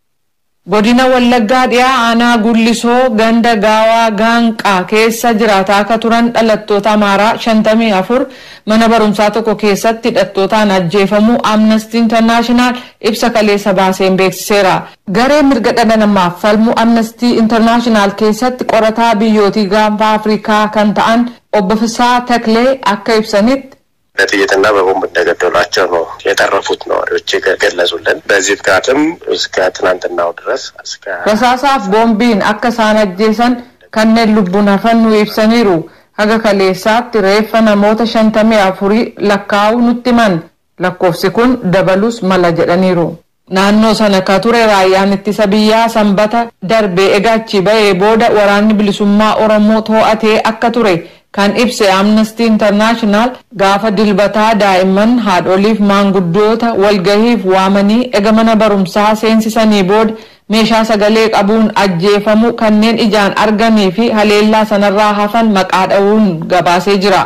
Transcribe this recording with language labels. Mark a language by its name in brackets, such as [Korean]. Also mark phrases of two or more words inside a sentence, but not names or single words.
[Oromo] Godina Wallaggaa dhiyaa aanaa Gullisoo ganda gaawaa gaanqaa keessa jiraataa akka turan dhalattoota Amaaraa 54 mana barumsaa tokko keessatti hidhattootaan ajjeefamuu Amnesty International ibsa kaleessa baaseen beeksiseera. Garee mirga dhala namaaf falmu Amnesty International keessatti qorataa biyyootii gaanfa Afrikaa kan ta'an obbo Fisaa Taklee akka ibsanitti [Amharic] በጥይትና በቦምብ እንደገደሏቸው ነው የተረፉት ነዋሪዎች ገለጹልን። በዚህ ፍቃድም እስከ ትናንትናው ድረስ እስከ [Oromo] rasaasaf boombiin akka isaan ajjeesan kanneen lubbuun hafan nu ibsaniiru. Haga kaleessaatti reeffa namoota 54 lakkaa'uu nutti himan. Lakkoofsi kun dabalus mala jedhaniiru. Naannoo sana ka ture raayyaan ittisa biyyaa sanbata darbee eegaachi ba'ee booda waraanni bilisummaa Oromoo to'atee akka ture kan ibse Amnesty International gaafa dilbataa daa'imman haadholiif maanguddoota walgahiif waamanii ega mana barumsaa seensisanii booda meeshaa sagalee qabuun ajjeefamu kanneen ijaan arganii fi haleellaa sanarraa hafan maqaa dha'uun gabaasee jira.